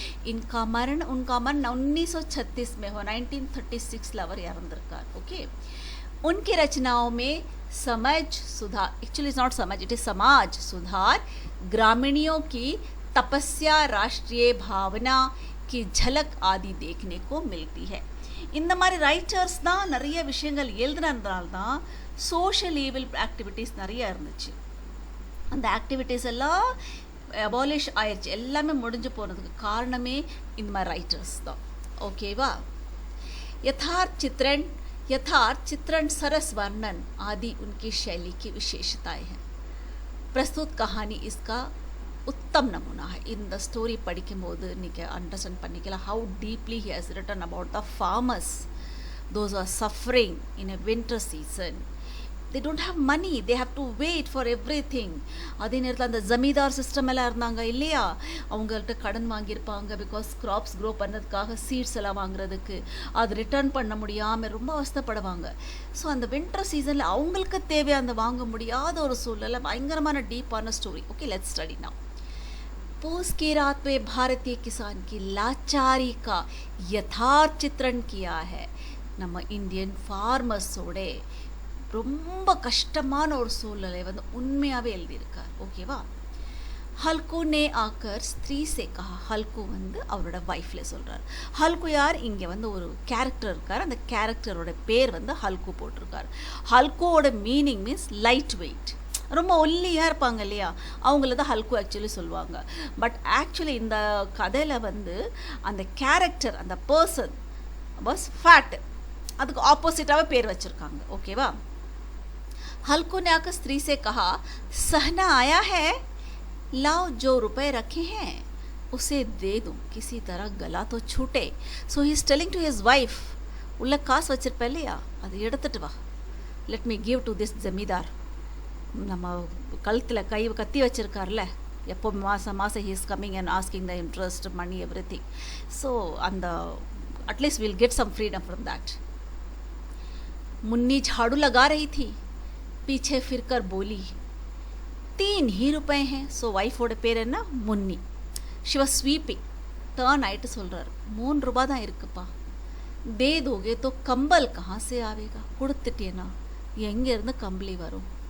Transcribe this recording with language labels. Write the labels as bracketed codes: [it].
[hi] उनका मरण 1936 में हो. 1936 [ta] அவர் இறந்திருக்கார். [hi] ओके, उनकी रचनाओं में समझ सुधार, [en] actually is not समझ, it is [hi] समाज सुधार, ग्रामीणियों की तपस्या, राष्ट्रीय भावना की झलक आदि देखने को मिलती है. [ta] இந்த மாதிரி ரைட்டர்ஸ் தான் நிறைய விஷயங்கள் எழுதுனதுனால தான் சோஷியல் ஈவில் ஆக்டிவிட்டீஸ் நிறைய இருந்துச்சு. அந்த ஆக்டிவிட்டீஸ் எல்லாம் அபாலிஷ் ஆயிடுச்சு. எல்லாமே முடிஞ்சு போகிறதுக்கு காரணமே இந்த மாதிரி ரைட்டர்ஸ் தான். ஓகேவா? [hi] यथार्थ चित्रण सरस वर्णन आदि उनकी शैली की विशेषताएं हैं. प्रस्तुत कहानी इसका उत्तम नमूना है. [ta] இந்த ஸ்டோரி படிக்கும்போது நீங்கள் அண்டர்ஸ்டாண்ட் பண்ணிக்கலாம் [en] how deeply he has written about the farmers, those who are suffering in a winter season. They don't have money, they have to wait for everything. [ta] அதே நேரத்தில் அந்த ஜமீதார் சிஸ்டம் எல்லாம் இருந்தாங்க இல்லையா, அவங்கள்ட்ட கடன் வாங்கியிருப்பாங்க பிகாஸ் கிராப்ஸ் க்ரோ பண்ணதுக்காக சீட்ஸ் எல்லாம் வாங்குறதுக்கு. அது ரிட்டர்ன் பண்ண முடியாமல் ரொம்ப அவஸ்தைப்படுவாங்க. ஸோ அந்த வின்டர் சீசனில் அவங்களுக்கு தேவையான வாங்க முடியாத ஒரு சூழ்நிலை, பயங்கரமான டீப்பான story. [en] Okay, let's study now. [hi] पूस की रात में भारतीय किसान की लाचारी का यथार्थ चित्रण किया है. [ta] நம்ம இந்தியன் ஃபார்மர்ஸோட ரொம்ப கஷ்டமான ஒரு சூழ்நிலை வந்து உண்மையாகவே எழுதியிருக்கார். [hi] ஓகேவா? ஹல்கு நே ஆக்கர் ஸ்திரீ சே கஹா. [ta] ஹல்கு வந்து அவரோட வைஃப்ல சொல்கிறார். ஹல்கு யார்? இங்கே வந்து ஒரு கேரக்டர் இருக்கார். அந்த கேரக்டரோட பேர் வந்து ஹல்கு போட்டிருக்கார். ஹல்குவோட மீனிங் மீன்ஸ் லைட் வெயிட், ரொம்ப ஒல்லியாக இருப்பாங்க இல்லையா, அவங்கள தான் ஹல்கு ஆக்சுவலி சொல்லுவாங்க. பட் ஆக்சுவலி இந்த கதையில் வந்து அந்த கேரக்டர், அந்த பர்சன் வாஸ் ஃபேட். அதுக்கு ஆப்போசிட்டாகவே பேர் வச்சுருக்காங்க. ஓகேவா? [hi] हल्कू ने आकर स्त्री से कहा, सहना आया है, लाओ जो रुपए रखे हैं उसे दे दूँ, किसी तरह गला तो छूटे. [ta] So [en] he is telling to his wife, [ta] உள்ள காசு வச்சிருப்ப இல்லையா, அதை எடுத்துட்டு வா, [en] Let me give to this zamindar. [ta] நம்ம கழுத்தில் கத்தி வச்சிருக்கார்ல, எப்போ மாதம் [en] he is coming and asking the interest, money, everything. [ta] So அந்த [en] at least we'll get some freedom from that. [hi] Munni झाड़ू लगा रही थी, पीछे फिरकर बोली, 3 ही रुपए हैं. [ta] ஸோ ஒய்ஃபோட பேர் என்ன? முன்னி. [en] She was sweeping. [ta] டர்ன் ஆகிட்டு சொல்கிறார், 3 ரூபாய் தான் இருக்குப்பா, [hi] दे दोगे तो कंबल कहाँ से आवेगा. [ta] கொடுத்துட்டேனா எங்கேருந்து கம்பளி வரும்.